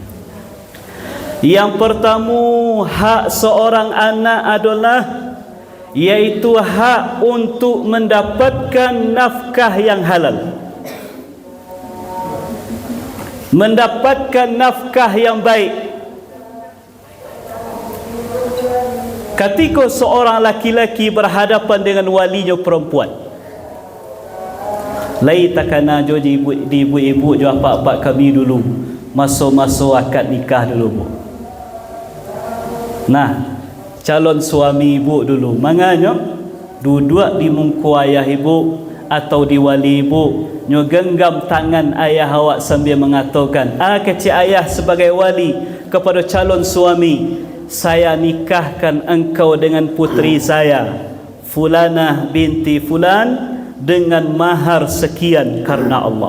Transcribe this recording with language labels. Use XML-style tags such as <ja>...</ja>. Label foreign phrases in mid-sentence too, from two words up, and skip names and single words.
<id>Yang pertama, hak seorang anak adalah iaitu hak untuk mendapatkan nafkah yang halal, mendapatkan nafkah yang baik. Ketika seorang laki-laki berhadapan dengan walinya perempuan,</id> <min>lai takana jo di ibu-ibu jo apa-apa kami dulu masuk-masuk akad nikah dulu bu.</min> <id>Nah, calon suami ibu dulu manganya duduk di mungku ayah ibu atau di wali ibu, nyo genggam tangan ayah awak sambil mengatakan, kecik ayah sebagai wali kepada calon suami, saya nikahkan engkau dengan putri saya Fulanah binti Fulan dengan mahar sekian karena Allah.</id>